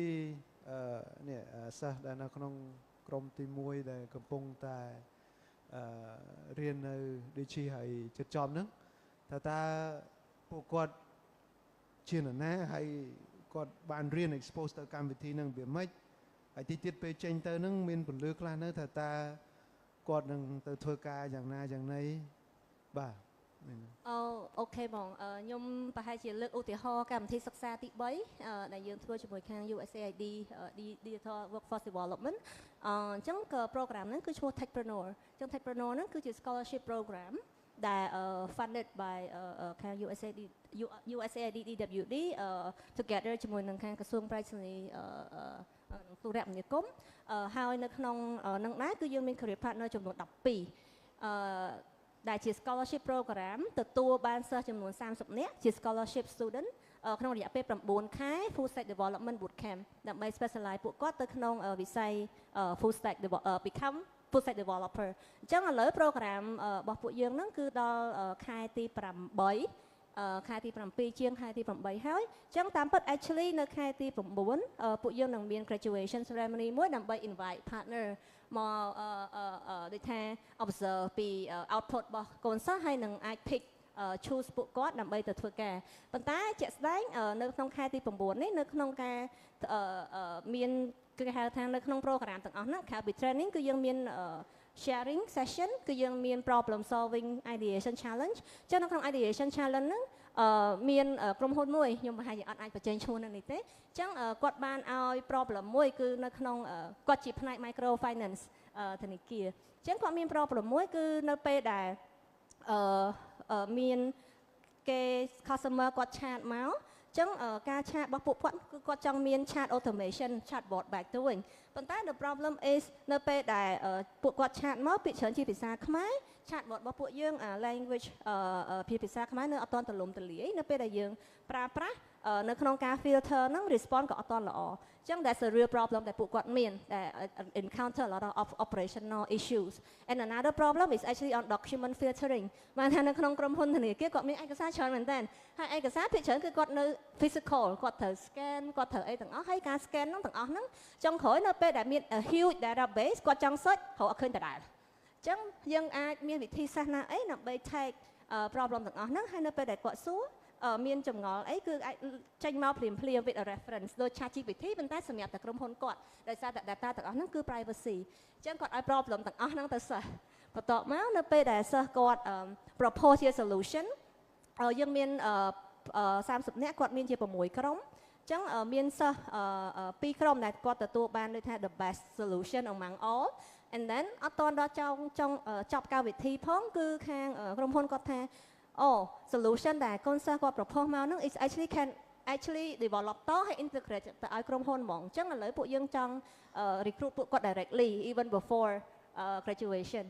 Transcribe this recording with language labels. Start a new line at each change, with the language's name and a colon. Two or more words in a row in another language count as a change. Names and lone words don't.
Khmer: នេះសិស្សដែលនៅក្នុងក្រុមទី1ដែលកំពុងតែរៀននៅដូចជាហើយចិត្តចប់ហ្នឹងតើពួកគាត់ជានរណាហើយគាត់បានរៀន expose ទៅកម្មវិធីហ្នឹងវាម៉េចហើយទីទៀតពេលចេញទៅហ្នឹងមានពន្លឺខ្លះនៅថាតើគាត់នឹងទៅធ្វើការយ៉ាងណាយ៉ាងណីបាទ អូខេបងខ្ញុំប្រហែលជាលើកឧទាហរណ៍កម្មវិធីសិក្សាទី3ដែលយើងធ្វើជាមួយខាង USAID Digital Workforce Development អញ្ចឹងក៏ program ហ្នឹងគឺឈ្មោះ Techpreneur អញ្ចឹង Techpreneur ហ្នឹងគឺជា
English: scholarship program
Khmer: ដែល
English: funded by
Khmer: ខាង USAID DWD together ជាមួយនឹងខាងក្រសួងប្រៃសណីទូរគមនាគមន៍ហើយនៅក្នុង នឹងដែរគឺយើងមាន
English: career partner
Khmer: ចំនួន12ដែលជា
English: scholarship program
Khmer: ទទួលបានសិស្សចំនួន30នាក់ជា
English: scholarship student
Khmer: ក្នុងរយៈពេល9ខែ
English: full stack development boot camp
Khmer: ដើម្បី specialize ពួកគាត់ទៅក្នុងវិស័យ
English: full stack become full stack developer
Khmer: អញ្ចឹង ឥឡូវ program របស់ពួកយើងហ្នឹងគឺដល់ខែទី8ខែទី7ជាងខែទី8ហើយអញ្ចឹងតាមពិត actually នៅខែទី9ពួកយើងនឹងមាន
English: graduation ceremony
Khmer: មួយដើម្បី invite partner មកដូចថា observe ពី output របស់កូនសិស្សហើយនឹងអាច
English: pick choose
Khmer: ពួកគាត់ដើម្បីទៅធ្វើការប៉ុន្តែជាក់ស្ដែង នៅក្នុងខែទី9នេះនៅក្នុងការមានគឺគេហៅថានៅក្នុង program ទាំងអស់ហ្នឹងក្រៅពី training គឺយើងមាន
English: sharing session
Khmer: គឺយើងមាន
English: problem solving ideation challenge
Khmer: ចឹងនៅក្នុង
English: ideation challenge
Khmer: ហ្នឹងមានក្រុមហ៊ុនមួយខ្ញុំប្រហែលជាអត់អាចបញ្ចេញឈ្មោះនៅនេះទេចឹងគាត់បានឲ្យ problem មួយគឺនៅក្នុងគាត់ជាផ្នែក
English: micro finance
Khmer: ធនាគារចឹងគាត់មាន problem មួយគឺនៅពេលដែល មានគេ customer គាត់ឆាតមកចឹងការឆាតរបស់ពួកគាត់គឺគាត់ចង់មាន
English: chat automation chatbot back
Khmer: ទៅវិញប៉ុន្តែ
English: the problem is
Khmer: នៅពេលដែលពួកគាត់ឆាតមកពាក្យច្រើនជាភាសាខ្មែរ chatbot របស់ពួកយើង language ភាសាខ្មែរនៅអត់ទាន់ទូលំទូលាយនៅពេលដែលយើងប្រើប្រាស់នៅក្នុងការ filter ហ្នឹង response ក៏អត់ទាន់ល្អ ចឹង
English: that's a real problem
Khmer: ដែលពួកគាត់មានដែល
English: encounter a lot of operational issues and another problem is actually on document filtering
Khmer: បានថានៅក្នុងក្រុមហ៊ុនធនាគារគាត់មានឯកសារច្រើនមែនតើហើយឯកសារភាគច្រើនគឺគាត់នៅ physical គាត់ត្រូវ scan គាត់ត្រូវអីទាំងអ ស់ហើយការ scan ហ្នឹងទាំងអស់ហ្នឹងចុងក្រោយនៅពេលដែលមាន
English: a huge database
Khmer: គាត់ចង់ search រកអត់ឃើញដដែលអញ្ចឹងយើងអាចមានវិធីសាស្ត្រណាអីដើម្បី
English: take problem
Khmer: ទាំងអស់ហ្នឹងហើយនៅពេលដែលគាត់សួរ មានចម្ងល់អីគឺអាចចេញមកភ្លាម
English: with a reference
Khmer: ដូច ChatGPT ប៉ុន្តែសម្រាប់តែក្រុមហ៊ុនគាត់ដោយសារតែ data ទាំងអស់ហ្នឹងគឺ privacy អញ្ចឹងគាត់ឲ្យ problem ទាំងអស់ហ្នឹងទៅសិស្សបន្ទាប់មកនៅពេលដែលសិស្សគាត់ propose ជា solution យើងមាន30នាក់គាត់មានជា6 ក្រុមអញ្ចឹងមានសិស្ស2ក្រុមដែលគាត់ទទួលបានដូចថា
English: the best solution among all and then
Khmer: អត់តដល់ចង់ចប់កម្មវិធីផងគឺខាងក្រុមហ៊ុនគាត់ថាsolution ដែលកូនសិស្សគាត់ propose មកហ្នឹង
English: is actually can actually develop
Khmer: តហើយ integrate ទៅឲ្យក្រុមហ៊ុនហ្មងអញ្ចឹងឥឡូវពួកយើងចង់ recruit ពួកគាត់
English: directly even before graduation
Khmer: អ